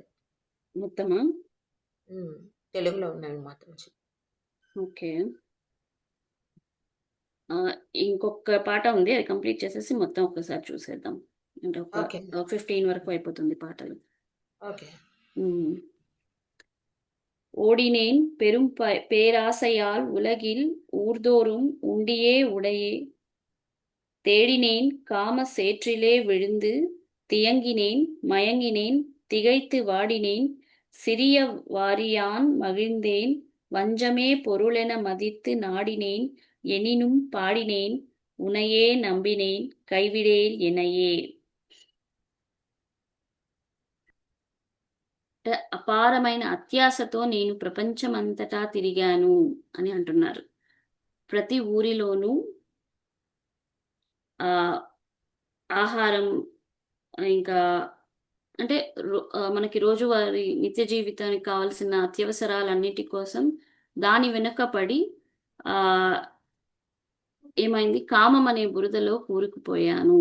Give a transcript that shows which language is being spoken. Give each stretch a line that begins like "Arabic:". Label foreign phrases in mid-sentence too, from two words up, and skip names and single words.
Telugu: మొత్తమా? తెలుగులో ఉన్నవి మాత్రం చెప్పు. ఓకే. ఇంకొక పాట ఉంది, అది కంప్లీట్ చేసేసి మొత్తం ఒక్కసారి చూసేద్దాం. అంటే ఒక ఓకే 15 వరకు అయిపోతుంది పాటలు. ఓకే.
Tamil: ஓடினேன் பெரும் பேராசையால் உலகில் ஊர்தோறும் உண்டியே உடையே தேடினேன் காம சேற்றிலே விழுந்து தியங்கினேன் மயங்கினேன் திகைத்து வாடினேன் சிறிய வாரியான் மகிழ்ந்தேன் வஞ்சமே பொருளென மதித்து நாடினேன் எனினும் பாடினேன் உனையே நம்பினேன் கைவிடேல் எனையே.
Telugu: అపారమైన అత్యాశతో నేను ప్రపంచమంతటా తిరిగాను అని అంటున్నారు. ప్రతి ఊరిలోనూ ఆహారం, ఇంకా అంటే మనకి రోజువారీ నిత్య జీవితానికి కావాల్సిన అత్యవసరాలన్నిటి కోసం దాని వెనుకపడి ఏమైంది, కామం అనే బురదలో కూరుకుపోయాను.